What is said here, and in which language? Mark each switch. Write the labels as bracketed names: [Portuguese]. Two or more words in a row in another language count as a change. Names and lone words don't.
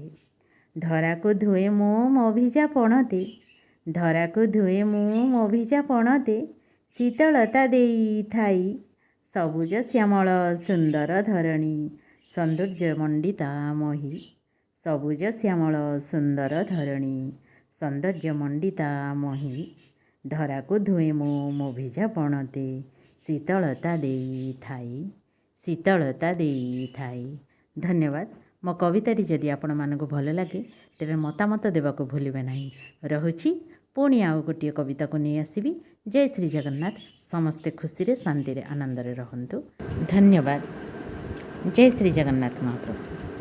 [Odia] ଧରା କୁ ଧୁଏ ମୁଁ ମଭିଜା ପଣତେ, ଧରା କୁ ଧୁଏ ମୁଁ ମଭିଜା ପଣତେ, ଶୀତଳତା ଦେଇ ଥାଇ ସବୁଜ ଶ୍ୟାମଳ ସୁନ୍ଦର ଧରଣୀ ସୌନ୍ଦର୍ଯ୍ୟ ମଣ୍ଡିତା ମହୀ, ସବୁଜ ଶ୍ୟାମଳ ସୁନ୍ଦର ଧରଣୀ ସୌନ୍ଦର୍ଯ୍ୟ ମଣ୍ଡିତା ମହୀ। ଧରା କୁ ଧୁଏ ମୁଁ ମଭିଜା ପଣତେ, ଶୀତଳତା ଦେଇ ଥାଇ, ଶୀତଳତା ଦେଇ ଥାଇ। धन्यवाद। ମୋ କବିତାଟି ଯଦି ଆପଣ ମାନଙ୍କ ଭଲ ଲାଗେ ତେବେ ମତାମତ ଦେବାକୁ ଭୁଲିବେ ନାହିଁ। ରହୁଛି ପୁଣି ଆଉ ଗୋଟେ କବିତା କୁ ନେଇ ଆସିବି। ଜୟ ଶ୍ରୀ ଜଗନ୍ନାଥ। ସମସ୍ତେ ଖୁସି ରେ ଶାନ୍ତି ରେ ଆନନ୍ଦ ରେ ରହନ୍ତୁ। ଧନ୍ୟବାଦ। ଜୟ ଶ୍ରୀ ଜଗନ୍ନାଥ ମହାପ୍ରଭୁ।